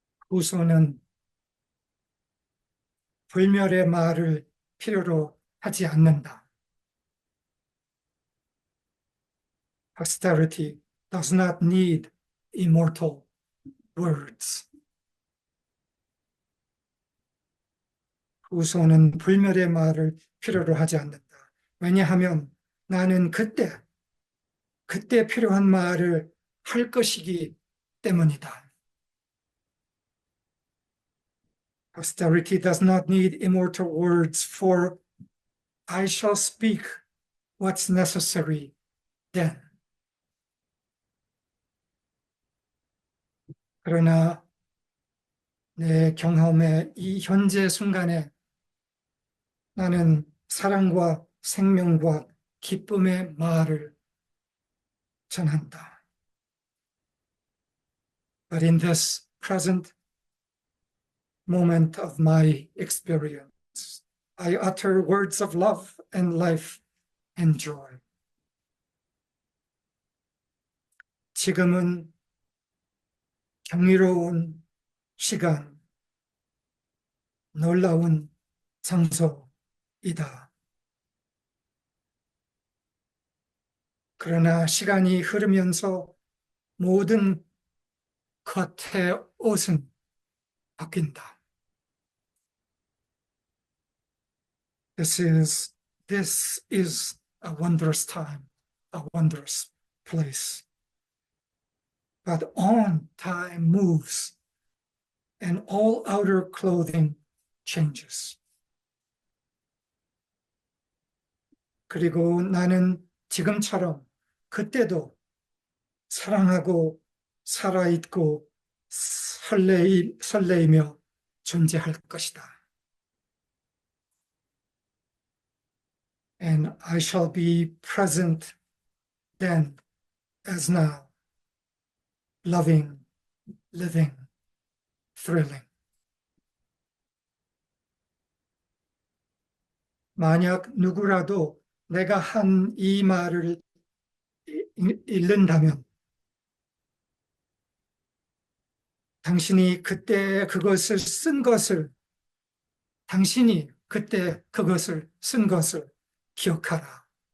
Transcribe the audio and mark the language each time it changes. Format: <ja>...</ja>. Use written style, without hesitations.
<ko>후손은 불멸의 말을 필요로 하지 않는다.</ko> <en>Posterity does not need immortal words.</en> <ko>후손은 불멸의 말을 필요로 하지 않는다. 왜냐하면 나는 그때 필요한 말을 할 것이기 때문이다.</ko> <en>Posterity does not need immortal words, for I shall speak what's necessary then.</en> <ko>그러나 내 경험의 이 현재 순간에 나는 사랑과 생명과 기쁨의 말을 전한다.</ko> <en>But in this present moment of my experience, I utter words of love and life and joy.</en> <ko>지금은 경이로운 시간, 놀라운 장소이다. 그러나 시간이 흐르면서 모든 겉의 옷은 바뀐다.</ko> <en>This is a wondrous time, a wondrous place. But on time moves, and all outer clothing changes.</en> <ko>그리고 나는 지금처럼 그때도 사랑하고 살아있고 설레이며 존재할 것이다.</ko> <en>And I shall be present then as now, loving, living, thrilling.</en> <ko>만약 누구라도 내가 한 이 말을 읽는다면 당신이 그때 그것을 쓴 것을 당신이 그때 그것을 쓴 것을 기억하라.</ko>